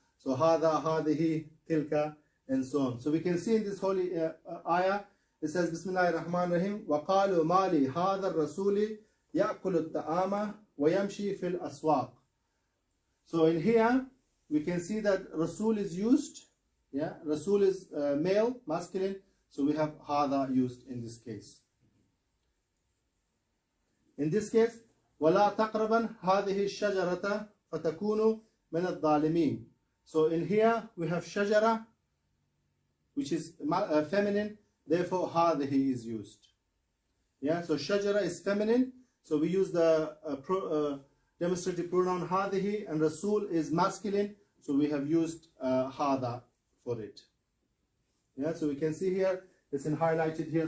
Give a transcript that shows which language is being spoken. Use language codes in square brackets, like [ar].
[en] So hada, hadihi, tilka, and so on. So we can see in this holy ayah, it says, Bismillahir Rahmanir Rahim, [ar] وَقَالُوا مَالِي هَذَا الرَّسُولِ يَأْكُلُ الطَّعَامَ وَيَمْشِي فِي الْأَسْوَاقِ. [en] So in here, we can see that Rasul is used. Yeah, Rasul is male, masculine. So we have hada used in this case. In this case, [ar] وَلَا تَقْرَبًا هَذِهِ الشَّجَرَةَ فَتَكُونُ مِنَ الظَّالِمِينَ. [en] So in here, we have shajara, which is feminine. Therefore, hadihi is used. Yeah, so shajara is feminine. So we use the demonstrative pronoun hadihi, and Rasul is masculine. So we have used hada for it. Yeah, so we can see here, it's highlighted here.